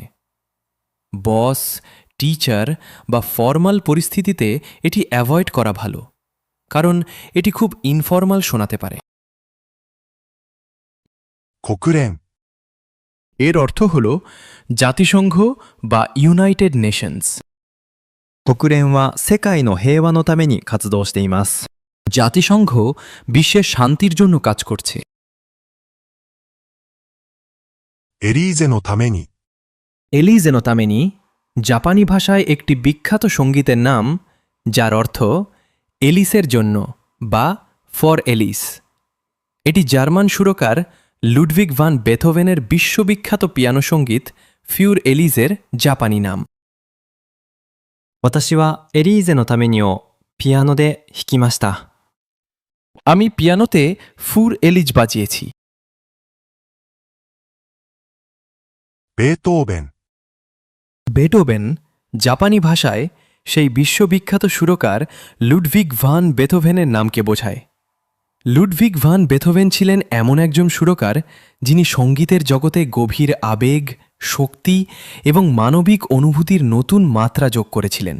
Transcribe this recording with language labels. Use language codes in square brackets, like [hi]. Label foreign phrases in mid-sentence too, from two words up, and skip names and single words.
[bn] বস, টিচার বা ফর্মাল পরিস্থিতিতে এটি অ্যাভয়েড করা ভালো, কারণ এটি খুব ইনফর্মাল শোনাতে পারে। [ja] 国連、 [bn] এর অর্থ হল জাতিসংঘ বা ইউনাইটেড নেশনস। [ja] 国連は世界の平和のために活動しています。 [bn] জাতিসংঘ বিশ্বের শান্তির জন্য কাজ করছে। [ja] エリーゼのために、 [bn] এলিজে নো তামেনি জাপানি ভাষায় একটি বিখ্যাত সঙ্গীতের নাম, যার অর্থ এলিসের জন্য বা ফর এলিস। এটি জার্মান সুরকার লুডভিগ ভান বেথোভেনের বিশ্ববিখ্যাত পিয়ানো সঙ্গীত ফিউর এলিজের জাপানি নাম। [ja] 私はエリーゼのためにをピアノで弾きました。 [bn] আমি পিয়ানোতে ফুর এলিজ বাজিয়েছি। [ja] ベートーベン、 [bn] বেটোবেন জাপানি ভাষায় সেই বিশ্ববিখ্যাত সুরকার লুডভিগ ভান বেথোভেনের নামকে বোঝায়। লুডভিগ ভান বেথোভেন ছিলেন এমন একজন সুরকার যিনি সঙ্গীতের জগতে গভীর আবেগ, শক্তি এবং মানবিক অনুভূতির নতুন মাত্রা যোগ করেছিলেন।